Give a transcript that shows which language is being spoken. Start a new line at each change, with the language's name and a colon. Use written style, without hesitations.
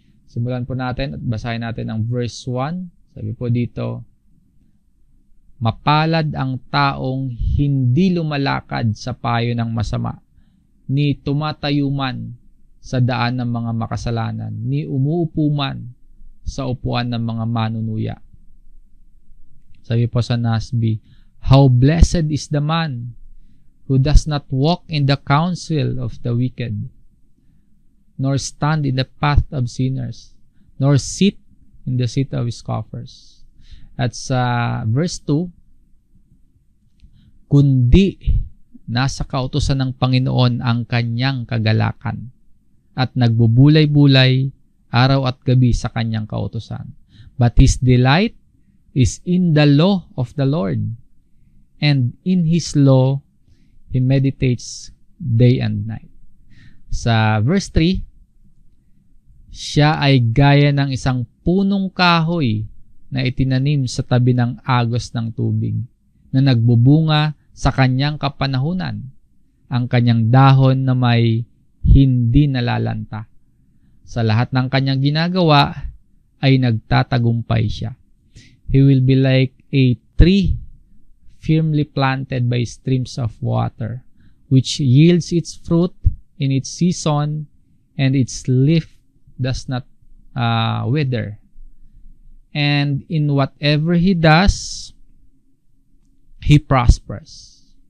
Filipino: Simulan po natin at basahin natin ang verse 1. Sabi po dito, mapalad ang taong hindi lumalakad sa payo ng masama, ni tumatayo man sa daan ng mga makasalanan, ni umuupo man sa upuan ng mga manunuya. Sabi po sa
English: NASB, how blessed is the man who does not walk in the counsel of the wicked, nor stand in the path of sinners, nor sit in the seat of scoffers.
Filipino: At sa verse 2, kundi nasa kautusan ng Panginoon ang kanyang kagalakan at nagbubulay-bulay araw at gabi sa kanyang kautusan.
English: But his delight is in the law of the Lord, and in his law he meditates day and night.
Filipino: Sa verse 3, siya ay gaya ng isang punong kahoy na itinanim sa tabi ng agos ng tubig, na nagbubunga sa kanyang kapanahunan, ang kanyang dahon na may hindi nalalanta. Sa lahat ng kanyang ginagawa ay nagtatagumpay siya.
English: He will be like a tree firmly planted by streams of water, which yields its fruit in its season, and its leaf does not wither. And in whatever he does, he prospers.